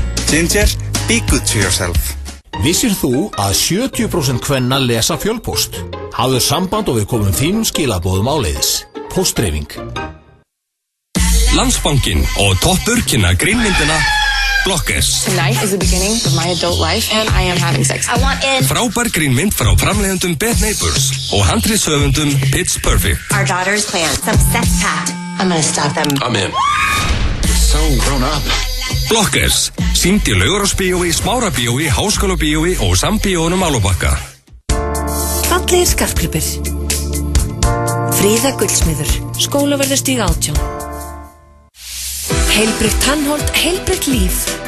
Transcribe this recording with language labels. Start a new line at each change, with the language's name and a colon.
English: Ginger, be good to yourself.
Icelandic: Vissir þú að 70% kvenna lesa fjölpóst? Hafðu samband og við komum þínum skilaboðum áleiðis. Póstdreifing. Landsbankinn og toppur kynna grínmyndina Blockers.
English: Tonight is the beginning of my adult life and I am having sex. I want in.
Icelandic: Frábær grínmynd frá framleiðendum Bad Neighbors og handritshöfundum Pitch Perfect.
English: Our daughter's plan, some sex pact. I'm gonna stop them. I'm in. You're so grown up. Blockers.
Icelandic: Sýnd í Laugarásbíói, Smárabíói, Háskólabíói og Sambíónum Álubakka. Fallegir skartgripir. Fríða Gullsmiður. Skólaverðarstíg 18. Heilbrigt tannholt, heilbrigt líf.